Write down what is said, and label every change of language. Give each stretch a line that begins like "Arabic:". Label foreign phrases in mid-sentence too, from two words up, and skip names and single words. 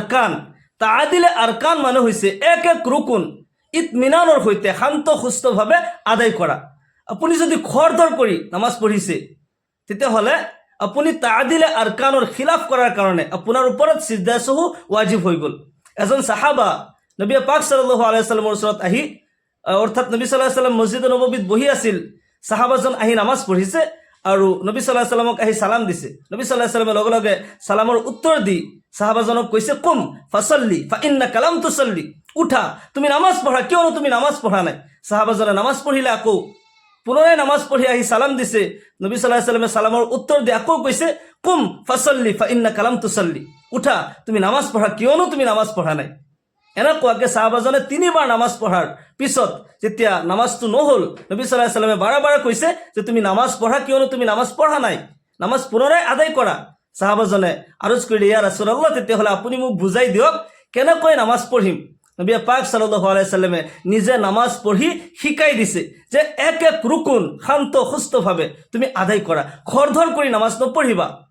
Assamese: আৰকান মানে হৈছে এক ৰুকুন ইতমিনানৰ সৈতে শান্ত সুস্থভাৱে আদায় কৰা আপুনি যদি খৰধৰ কৰি নামাজ পঢ়িছে তেতিয়া হলে আপুনি তাআদিল আৰকানৰ খিলাফ কৰাৰ কাৰণে আপোনাৰ ওপৰত সিজদা সহ ৱাজিব হৈ গল এজন সাহাবা নবী পাক
Arabic: صلى الله عليه وسلم
Assamese: ওচৰত আহি অৰ্থাৎ নবী
Arabic: صلى الله عليه وسلم
Assamese: মছজিদ নববীত বহি আছিল সাহাবাজন আহি নামাজ পঢ়িছে আৰু নবী
Arabic: صلى الله عليه وسلم
Assamese: আহি সালাম দিছে নবী
Arabic: صلى الله عليه وسلم
Assamese: লগে লগে সালামৰ উত্তৰ দি সাহাবাজনক কৈছে
Arabic: قم فصل فإنك لم تصل
Assamese: উঠা তুমি নামাজ পঢ়া কিয়নো তুমি নামাজ পঢ়া নাই সাহাবাজনে নামাজ পঢ়িলে আকৌ পুনৰাই নামাজ পঢ়ি আহি সালাম দিছে নবী
Arabic: صلى الله عليه وسلم
Assamese: সালামৰ উত্তৰ দি আকৌ কৈছে
Arabic: قم فصل فإنك لم تصل
Assamese: উঠা তুমি নামাজ পঢ়া কিয়নো তুমি নামাজ পঢ়া নাই এনেকুৱাকে সাহাবাজনে 3বাৰ নামাজ পঢ়াৰ পিছত যেতিয়া নামাজটো নহল নবী
Arabic: صلى الله عليه وسلم
Assamese: বাৰে কৈছে যে তুমি নামাজ পঢ়া কিয়নো তুমি নামাজ পঢ়া নাই নামাজ পুনৰাই আদায় কৰা সাহাবাজনে আৰজ কৰিলে
Arabic: يا رسول الله
Assamese: তেতিয়া হলে আপুনি মোক বুজাই দিয়ক কেনেকৈ নামাজ পঢ়িম নবী পাক
Arabic: صلى الله عليه وسلم
Assamese: নিজে নামাজ পঢ়ি শিকাই দিছে যে এক ৰুকুন শান্ত সুস্থভাৱে তুমি আদায় কৰা খৰধৰ কৰি নামাজ নপঢ়িবা